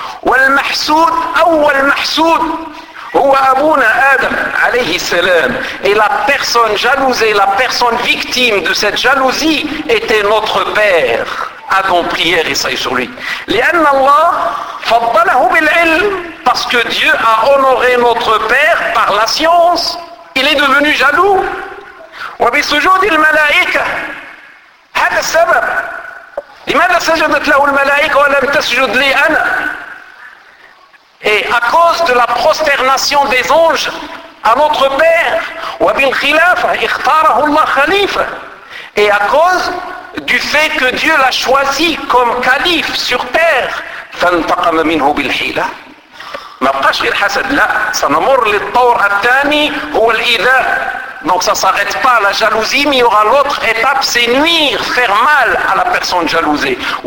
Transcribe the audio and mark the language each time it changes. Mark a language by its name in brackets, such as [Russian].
[Arabic] والمحسود أول محسود هو أبونا آدم عليه السلام. [French] Et la personne jalousée, la personne victime de cette jalousie était notre père Adam, prière et salut sur lui. [Arabic] لأن الله فضله بالعلم, [French] parce que Dieu a honoré notre père par la science, il est devenu jaloux. [Arabic] وبسجود الملائكة هذا السبب لماذا سجدت له الملائكة ولم تسجد لي أنا. [French] Et à cause de la prosternation des anges à notre père, [Arabic] وبال خلافة اختاره الله خليفة, [French] et à cause du fait que Dieu l'a choisi comme calife sur terre, [Arabic] فانتقم منه بالحيلة. ما بقاش غير حسد, لا, سنمر للطور الثاني هو الإيذاء. [French] Donc ça ne s'arrête pas à la jalousie, mais il y aura l'autre étape, c'est nuire, faire mal à la personne jalousée.